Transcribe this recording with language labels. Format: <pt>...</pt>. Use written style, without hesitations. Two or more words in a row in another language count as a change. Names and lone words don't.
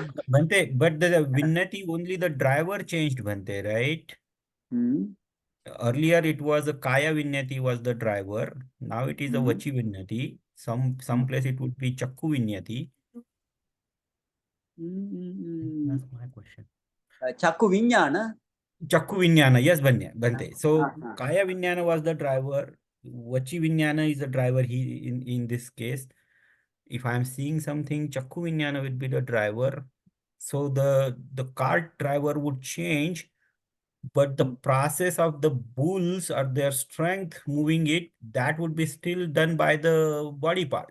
<en>No, Bhante, but the Vinnati only the driver changed, Bhante, right? Mm. Earlier it was a</en> <pi>Kaya Vinnati</pi> <en>was the driver. Now it is a Mm.</en> <pi>Vachi Vinnati.</pi> <en>Some Mm. place it would be</en> <pi>Chakku Vinnati.</pi> <en>That's my question.</en> <pi>Chakku Vinyana. Chakku Vinyana, yes, Bhante.</pi> <en>So Uh-huh.</en> <pi>Kaya Vinyana</pi> <en>was the driver.</en> <pi>Vachi Vinyana</pi> <en>is the driver in this case. If I'm seeing something,</en> <pi>Chakku Vinyana</pi> <en>will be the driver. So the cart driver would change, but the process of the bulls or their strength moving it, that would be still done by the body part.</en>